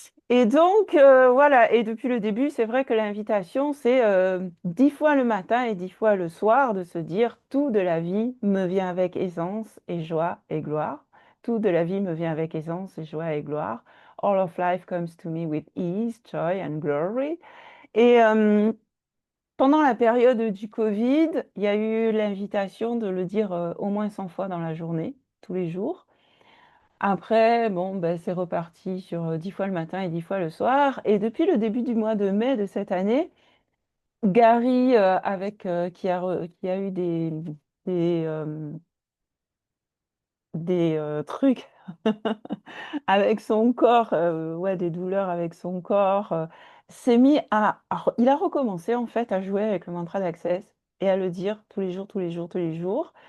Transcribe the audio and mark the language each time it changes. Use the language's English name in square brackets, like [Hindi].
[French] Et donc, voilà, et depuis le début, c'est vrai que l'invitation, c'est 10 fois le matin et 10 fois le soir de se dire tout de la vie me vient avec aisance et joie et gloire. Tout de la vie me vient avec aisance et joie et gloire. [English] All of life comes to me with ease, joy and glory. [French] Et pendant la période du Covid, il y a eu l'invitation de le dire au moins 100 fois dans la journée, tous les jours. Après, bon, ben, c'est reparti sur 10 fois le matin et 10 fois le soir. Et depuis le début du mois de mai de cette année, Gary, qui a eu des, euh, des trucs avec son corps, ouais, des douleurs avec son corps, s'est mis il a recommencé en fait à jouer avec le mantra d'Access et à le dire tous les jours, tous les jours, tous les jours.